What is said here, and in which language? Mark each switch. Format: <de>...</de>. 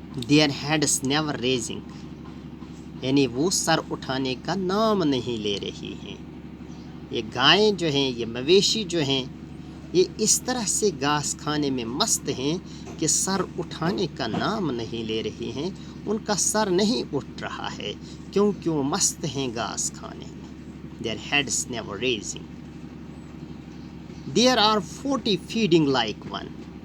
<en>Their heads never raising.</en> <ur>یعنی وہ سر اٹھانے کا نام نہیں لے رہی ہیں. یہ گائیں جو ہیں، یہ مویشی جو ہیں، یہ اس طرح سے گھاس کھانے میں مست ہیں کہ سر اٹھانے کا نام نہیں لے رہی ہیں. ان کا سر نہیں اٹھ رہا ہے کیونکہ وہ مست ہیں گھاس کھانے میں.</ur> <en>Their heads never raising. There are 40 feeding like one.</en>